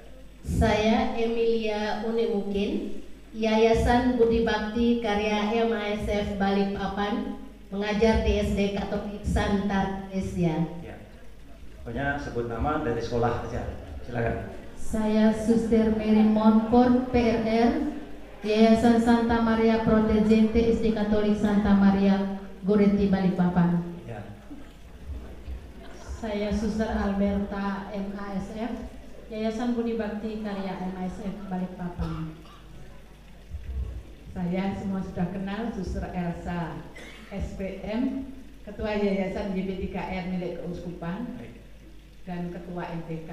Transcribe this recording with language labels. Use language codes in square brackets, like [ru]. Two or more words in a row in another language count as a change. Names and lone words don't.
[id] Saya Emilia Unimukin, Yayasan Budi Bakti Karya MASF Balikpapan, mengajar di SD Katolik Santa Teresia. Ya. Pokoknya sebut nama dari sekolah aja. Silakan. Saya Suster Mary Monfort PRR Yayasan Santa Maria Protegente SD Katolik Santa Maria Goretti Balikpapan. Ya. Saya Suster Alberta MASF Yayasan Budi Bakti Karya MASF Balikpapan. Saya semua sudah kenal Suster Elsa SPM, Ketua Yayasan YB3R milik Keuskupan dan Ketua MPK.